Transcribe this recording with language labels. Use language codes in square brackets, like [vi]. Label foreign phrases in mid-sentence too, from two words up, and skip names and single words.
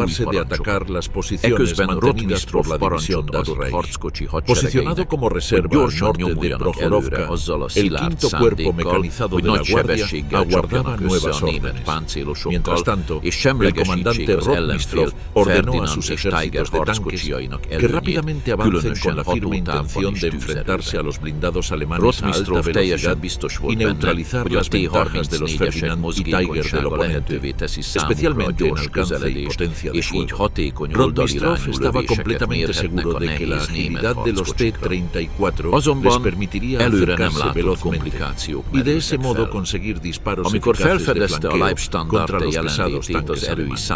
[es] de atacar las posiciones [hu] Eközben [es] mantenidas por [hu] Rotmistrov [es] la división [hu] parancsot adott [es] Dasreich. [hu] harckocsi [es] Posicionado [hu] hadseregeinek, [es] como [hu] hogy [es] reserva al [hu] gyorsan [es] norte de [hu] nyomuljanak előre [es] Prohorovka, [hu] azzal a [es] el [hu] szilárd [es] quinto cuerpo [hu] szándékkal, [es] mecanizado [hu] hogy [es] de la [hu] nagy [es] Guardia [hu] sebességgel [es] aguardaba [hu] csapjanak össze [es] nuevas [hu] a német [es] órdenes. [hu] páncélosokkal, [es] Mientras tanto, [hu] és [es] el [hu] semlegesítsék [es] comandante [hu] az ellenfél [es] Rotmistrov ordenó a [hu] Ferdinand [es] sus [hu] és Tiger [es] ejércitos de tanques [hu] harckocsiainak [es] que [hu] előnyét, [es] rápidamente avancen con [hu] különösen [es] la firme [hu] hatótávban [es] intención [hu] és [es] de enfrentarse a [hu] tűzerőben. [es] los blindados alemanes a alta [hu] Rotmistrov teljesen [es] velocidad biztos y neutralizar las ventajas de los Ferdinand y Tiger del oponente, especialmente en alcance y potencia de fuego. Rotmistrov estaba completamente seguro de que la agilidad de los T-34 les permitiría acercarse velozmente y de ese modo conseguir disparos eficaces de flanqueo contra los pesados tanques alemanes.